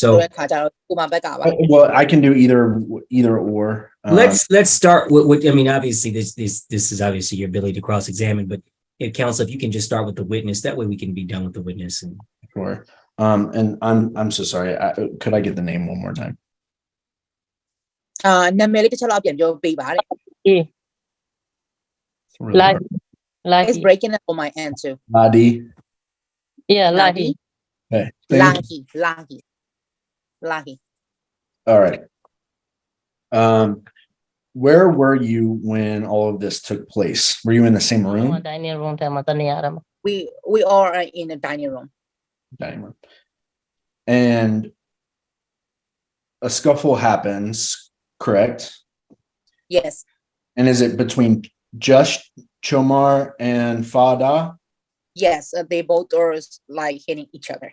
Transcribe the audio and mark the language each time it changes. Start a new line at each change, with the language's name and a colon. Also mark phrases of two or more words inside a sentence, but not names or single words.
English: Well, I can do either or. let's start with I mean, obviously this is obviously your ability to cross-examine, but counsel, if you can just start with the witness, that way we can be done with the witness. And Sure. And I'm so sorry. Could I get the name one more time?
Burmese: နာမည်လေးတစ်ချက်လောက်ပြန်ပြောပေးပါတဲ့
English: Really hard. It's Lahi. breaking up on my end too. Ladi. Yeah, Lahi. Okay. Thank you. Lahi. All right. Where were you when all of this took place? Were you in the same room? Dining room
Burmese: ထဲမှာတနေရာမှာ
English: We are in the dining room. Dining room. And a scuffle happens, correct? Yes. And is it between just Chomar and Fada? Yes, they both are like hitting each other.